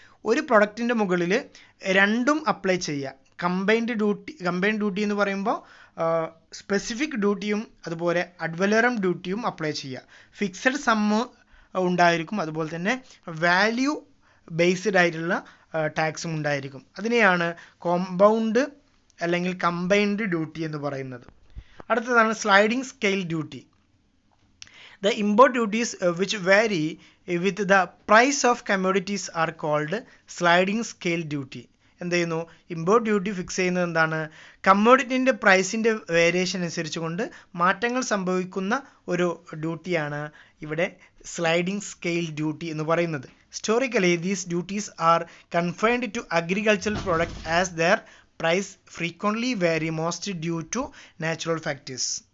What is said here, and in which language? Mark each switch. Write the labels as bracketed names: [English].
[Malayalam] ഒരു പ്രൊഡക്റ്റിൻ്റെ മുകളിൽ രണ്ടും അപ്ലൈ ചെയ്യുക. കമ്പൈൻഡ് ഡ്യൂട്ടി എന്ന് പറയുമ്പോൾ സ്പെസിഫിക് ഡ്യൂട്ടിയും അതുപോലെ അഡ്വലറം ഡ്യൂട്ടിയും അപ്ലൈ ചെയ്യുക. ഫിക്സഡ് സമ്മ് ഉണ്ടായിരിക്കും, അതുപോലെ തന്നെ വാല്യൂ ബേസ്ഡ് ആയിട്ടുള്ള ടാക്സും ഉണ്ടായിരിക്കും. അതിനെയാണ് കോമ്പൗണ്ട് അല്ലെങ്കിൽ കമ്പൈൻഡ് ഡ്യൂട്ടി എന്ന് പറയുന്നത്. അടുത്തതാണ് sliding scale duty. [English] The import duties which vary with the price of commodities are called sliding scale duty. [Malayalam] എന്ത് ചെയ്യുന്നു? ഇമ്പോർട്ട് ഡ്യൂട്ടി ഫിക്സ് ചെയ്യുന്നത് എന്താണ്? കമ്മോഡിറ്റിൻ്റെ പ്രൈസിൻ്റെ വേരിയേഷൻ അനുസരിച്ച് കൊണ്ട് മാറ്റങ്ങൾ സംഭവിക്കുന്ന ഒരു ഡ്യൂട്ടിയാണ് ഇവിടെ സ്ലൈഡിംഗ് സ്കെയിൽ ഡ്യൂട്ടി എന്ന് പറയുന്നത്. [English] Historically these duties are confined to agricultural product as their price frequently vary most due to natural factors.